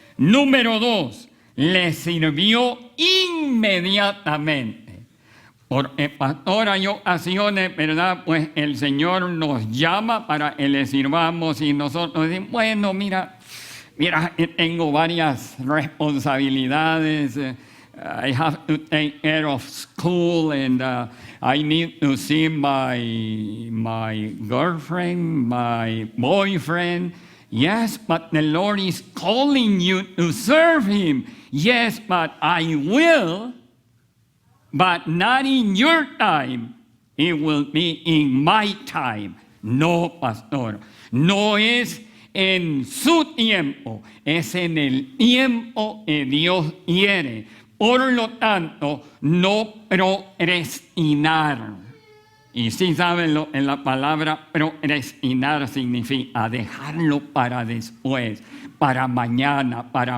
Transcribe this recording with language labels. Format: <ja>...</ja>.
<es>Número 2. Le sirvió inmediatamente. Porque, pastor, hay ocasiones, ¿verdad? Pues el Señor nos llama para que le sirvamos y nosotros decimos, bueno, mira, tengo varias responsabilidades.</es> <en>I have to take care of school and I need to see my girlfriend, my boyfriend. Yes, but the Lord is calling you to serve Him. Yes, but I will, but not in your time. It will be in my time.</en> <es>No, pastor, no es en su tiempo, es en el tiempo que Dios quiere. Por lo tanto, no procrastinar. Y sí saben en la palabra procrastinar significa dejarlo para después, para mañana.</es>